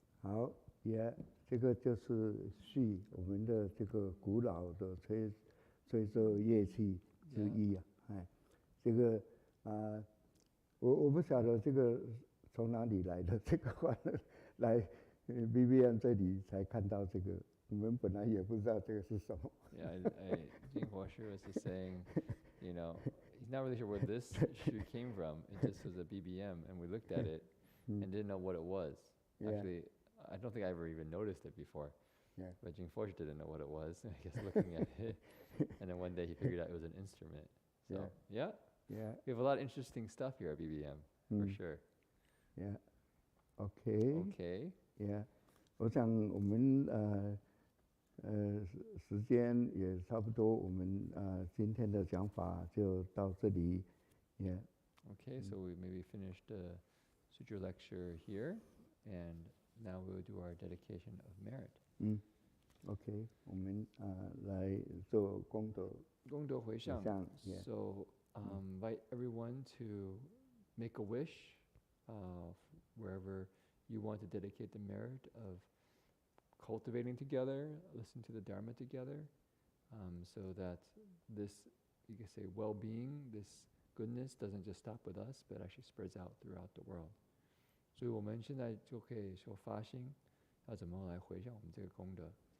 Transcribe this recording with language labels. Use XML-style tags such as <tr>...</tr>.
<zh>好，也这个就是序，我们的这个古老的吹奏乐器之一啊。这个我不晓得这个从哪里来的，这个话来 BBM 这里才看到这个，我们本来也不知道这个是什么。</zh> <en>Yeah, Jing Huo Shi was just saying, he he's not really sure where this shoe came from. It just was a BBM, and we looked at it and didn't know what it was. Yeah. Actually, I don't think I ever even noticed it before. Yeah. But Jingforge didn't know what it was, I guess, looking at it. And then one day he figured out it was an instrument. So, yeah. Yeah. We have a lot of interesting stuff here at BBM, for sure. Yeah. Okay. Okay. Yeah.</en> <zh>我想我们时间也差不多，我们今天的讲法就到这里。</zh> <en>Yeah. Okay, so we maybe finished the Sutra lecture here, and now we'll do our dedication of merit.</en> <zh>Okay, 我们来做功德。功德回向.</zh> <en>Yeah. So invite everyone to make a wish wherever you want to dedicate the merit of cultivating together, listen to the Dharma together, so that this, you can say, well-being, this goodness doesn't just stop with us, but actually spreads out throughout the world.</en> <zh>所以我们现在就可以说发心，要怎么来回向我们这个功德。</zh>